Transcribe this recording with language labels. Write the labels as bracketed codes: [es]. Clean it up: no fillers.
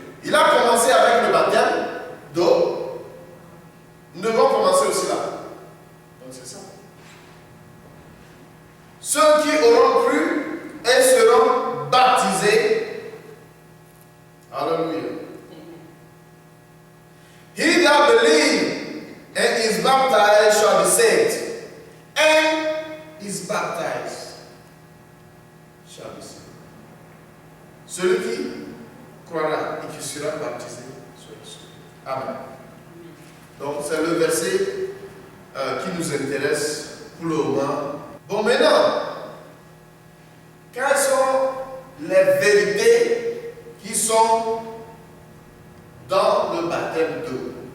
[fr] Il a commencé avec le baptême d'eau. Nous devons commencer aussi là. Donc c'est ça. Ceux qui auront cru et seront baptisés. Alléluia. [en] He that believes and is baptized shall be saved. And is baptized shall be saved. [fr] Celui qui croira et qui sera baptisé sera sauvé. Amen. Donc c'est le verset qui nous intéresse pour le moment. Bon, maintenant, quelles sont les vérités qui sont dans le baptême d'eau?